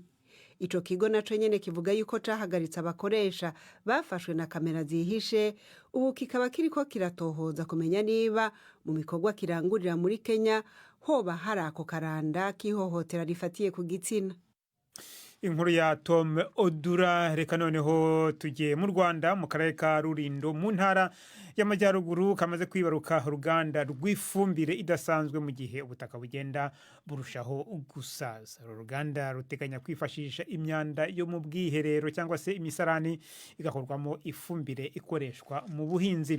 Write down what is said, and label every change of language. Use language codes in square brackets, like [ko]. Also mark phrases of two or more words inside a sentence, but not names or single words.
[rn] Ico kigo naco nyene kivuga yuko cahagaritse abakoresha bafashwe na kamera zihishe, ubu kikaba kiriko kiratohoza kumenya niba mu bikorwa kirangurira muri Kenya hoba hari ako karanda k'ihohotera rifatiye ku gitsina. Inkuru ya Tom Odura. [rw] Reka noneho tugiye mu Rwanda mu karere ka Rulindo mu ntara y'amajyaruguru kamaze kwibaruka uruganda rw'ifumbire idasanzwe mu gihe ubutaka bugenda burushaho gusaza. Uruganda ruteganya kwifashisha imyanda yo mu bwiherero cyangwa se imisarani igakorwamo ifumbire ikoreshwa mu buhinzi.